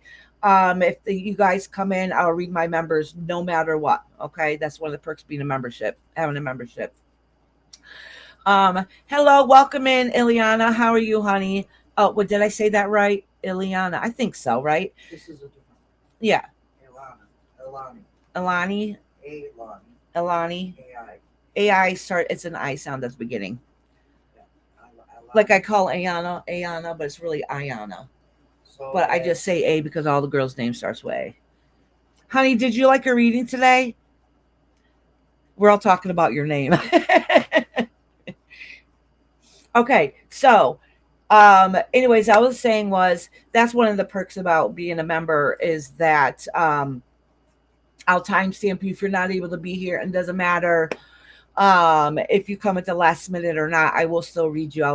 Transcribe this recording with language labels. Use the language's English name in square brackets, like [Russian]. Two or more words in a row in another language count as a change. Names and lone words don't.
[English] You guys come in, I'll read my members no matter what. Okay. That's one of the perks being a membership, having a membership. Hello, welcome in, Ileana. How are you, honey? Oh, what did I say that right? Ileana. I think so, right? This is a different Yeah. Ilana. Ilani. Ilani. Ilani. Ilani. AI. AI start it's an I sound at the beginning. Yeah. Like I Ilani. call Ayana, but it's really Ayana. So But I as just say A because all the girls' names starts with A. Honey, did you like a reading today? We're all talking about your name. Okay, so anyways, I was saying was that's one of the perks about being a member is that I'll timestamp you if you're not able to be here, and doesn't matter if you come at the last minute or not, I will still read you.